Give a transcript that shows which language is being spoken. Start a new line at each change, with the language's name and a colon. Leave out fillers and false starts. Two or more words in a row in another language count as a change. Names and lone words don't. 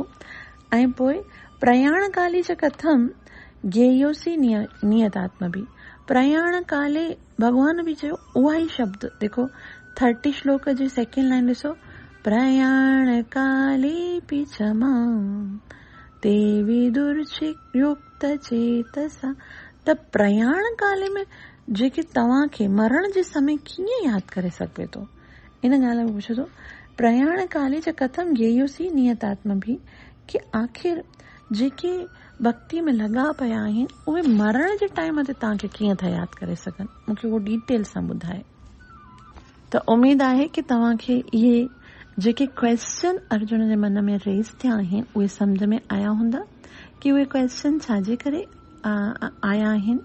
Sindhi: ऐं पोइ
Sanskrit: प्रयाण काली च कथम ज्ञेयोसी नियतात्मा बि,
Sindhi: प्रयाण काले भगवान बि चयो उहा ई शब्द। देखो 30 श्लोक जी सेकेंड लाइन ॾिसो,
Sanskrit: प्रयाण काले पि च मां ते विदुर्युक्त चेतसा।
Sindhi: त प्रयाण काले में जेके तव्हांखे मरण जे समय कीअं यादि करे सघे थो, इन ॻाल्हि में पुछो थो।
Sanskrit: प्रयाण काले च कथम ज्ञेयोसी नियतात्मा बि,
Sindhi: कि आख़िर जेके भक्ति में लॻा पिया आहिनि उहे मरण जे टाइम ते तव्हांखे कीअं था यादि करे सघनि, मूंखे उहो डिटेल सां ॿुधाए। त उमेद आहे कि तव्हांखे इहे जेके क्वेश्चन अर्जुन जे मन में रेज़ थिया आहिनि उहे सम्झ में आया हूंदा, कि उहे क्वेश्चन छाजे करे आया आहिनि।